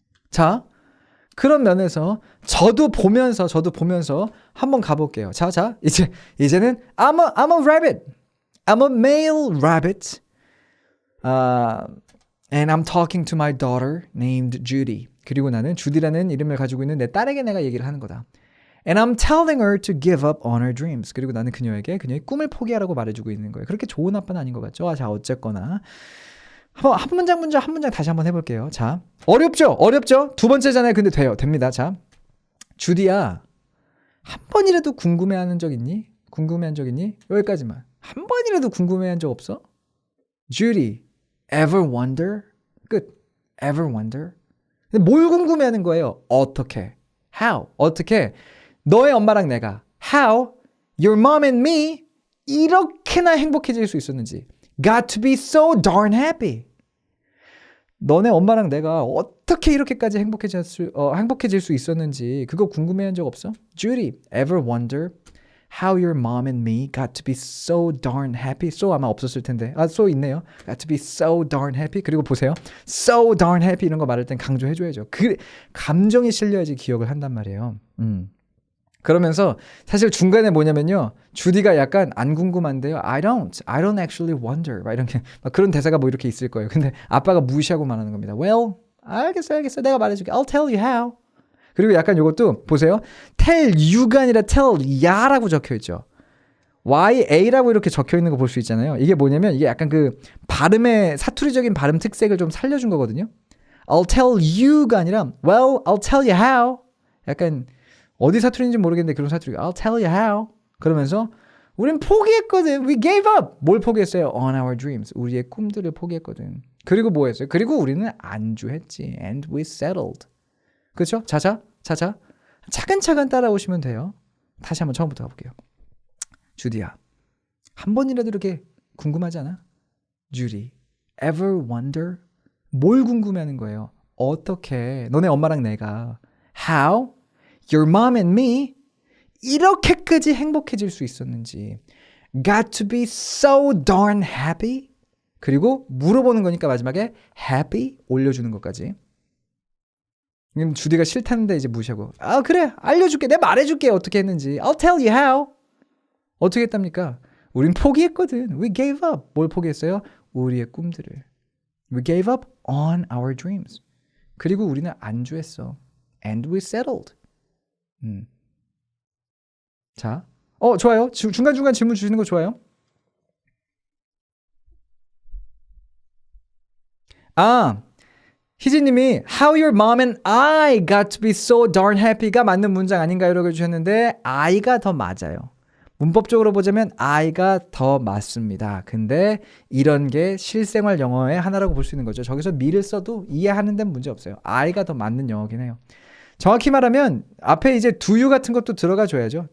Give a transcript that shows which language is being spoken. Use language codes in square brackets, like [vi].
[ko] 자, 그런 면에서 저도 보면서 한번 가볼게요. 자, 이제는 [en] I'm a rabbit. I'm a male rabbit. And I'm talking to my daughter named Judy. [ko] 그리고 나는 주디라는 이름을 가지고 있는 내 딸에게 내가 얘기를 하는 거다. [en] And I'm telling her to give up on her dreams. [ko] 그리고 나는 그녀에게 그녀의 꿈을 포기하라고 말해주고 있는 거예요. 그렇게 좋은 아빠는 아닌 것 같죠? 자, 어쨌거나 한 문장 다시 한번 해볼게요. 자, 어렵죠? 두 번째잖아요. 근데 됩니다. 자, 주디야, 한 번이라도 궁금해한 적 있니? 여기까지만. 한 번이라도 궁금해한 적 없어? [en] Judy, ever wonder? [ko] 끝. [en] Ever wonder? [ko] 근데 뭘 궁금해하는 거예요? 어떻게? [en] How? [ko] 어떻게? 너의 엄마랑 내가 [en] How? Your mom and me [ko] 이렇게나 행복해질 수 있었는지. [en] Got to be so darn happy. [ko] 너네 엄마랑 내가 어떻게 이렇게까지 행복해질 수 있었는지 그거 궁금해한 적 없어? [en] Judy, ever wonder how your mom and me got to be so darn happy? So [ko] 아마 없었을 텐데. [en] so [ko] 있네요. [en] Got to be so darn happy. [ko] 그리고 보세요. [en] So darn happy [ko] 이런 거 말할 땐 강조해줘야죠. 감정이 실려야지 기억을 한단 말이에요. 그러면서 사실 중간에 뭐냐면요. 주디가 약간 안 궁금한데요. [en] I don't actually wonder. [ko] 막 그런 대사가 뭐 이렇게 있을 거예요. 근데 아빠가 무시하고 말하는 겁니다. [en] Well, [ko] 알겠어. 내가 말해줄게. [en] I'll tell you how. [ko] 그리고 약간 이것도 보세요. tell you가 아니라 tell ya라고 적혀있죠. ya라고 이렇게 적혀있는 거 볼 수 있잖아요. 이게 뭐냐면 이게 약간 그 발음의 사투리적인 발음 특색을 좀 살려준 거거든요. [en] I'll tell you [ko] 가 아니라 [en] well, I'll tell you how. [ko] 약간 어디 사투리인지 모르겠는데 그런 사투리. [en] I'll tell you how. [ko] 그러면서 우린 포기했거든. [en] We gave up. [ko] 뭘 포기했어요? [en] On our dreams. [ko] 우리의 꿈들을 포기했거든. 그리고 뭐 했어요? 그리고 우리는 안주했지. [en] And we settled. [ko] 그렇죠? 자자. 차근차근 따라오시면 돼요. 다시 한번 처음부터 가볼게요. 주디야, 한 번이라도 이렇게 궁금하지 않아? [en] Judy, ever wonder? [ko] 뭘 궁금해하는 거예요? 어떻게 너네 엄마랑 내가 [en] How your mom and me [ko] 이렇게까지 행복해질 수 있었는지 [en] got to be so darn happy? [ko] 그리고 물어보는 거니까 마지막에 happy 올려주는 것까지. 그럼 주디가 싫다는데 이제 무시하고 그래 알려줄게 내가 말해줄게 어떻게 했는지 [en] I'll tell you how. [ko] 어떻게 했답니까? 우린 포기했거든. [en] We gave up. [ko] 뭘 포기했어요? 우리의 꿈들을. [en] We gave up on our dreams. [ko] 그리고 우리는 안주했어. [en] And we settled. [ko] 자, 좋아요. 중간중간 질문 주시는 거 좋아요. 희진님이 [en] How your mom and I got to be so darn happy [ko] 가 맞는 문장 아닌가요? 라고 해주셨는데 I가 더 맞아요. 문법적으로 보자면 I가 더 맞습니다. 근데 이런 게 실생활 영어의 하나라고 볼 수 있는 거죠. 저기서 me를 써도 이해하는 데는 문제 없어요. I가 더 맞는 영어긴 해요. 정확히 말하면 앞에 이제 do you 같은 것도 들어가 줘야죠.